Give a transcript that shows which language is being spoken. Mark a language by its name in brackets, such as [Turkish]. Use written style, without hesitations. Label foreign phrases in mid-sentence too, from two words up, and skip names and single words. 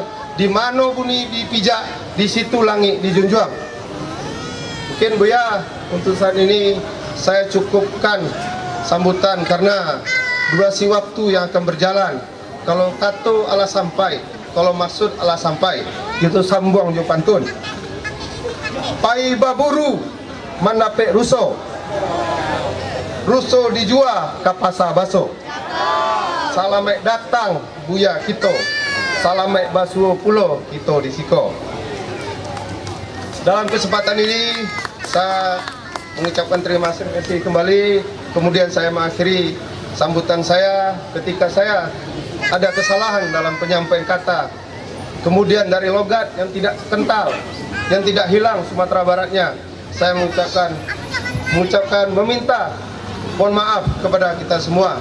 [Indonesian] Di mana bumi dipijak, di situ langit dijunjung. Mungkin Buya untuk saat ini saya cukupkan sambutan karena durasi waktu yang akan berjalan. [Minangkabau] Kalau katu ala sampai, kalau maksud ala sampai, gitu sambung jo pantun. Pai baburu mandapek ruso, ruso dijual ke pasar baso. Salamek datang Buya kita, salamek basuh pulo kita disiko. [Indonesian] Dalam kesempatan ini saya mengucapkan terima kasih kembali. Kemudian saya mengakhiri sambutan saya ketika saya ada kesalahan dalam penyampaian kata. Kemudian dari logat yang tidak kental, yang tidak hilang Sumatera Baratnya, saya mengucapkan meminta mohon maaf kepada kita semua.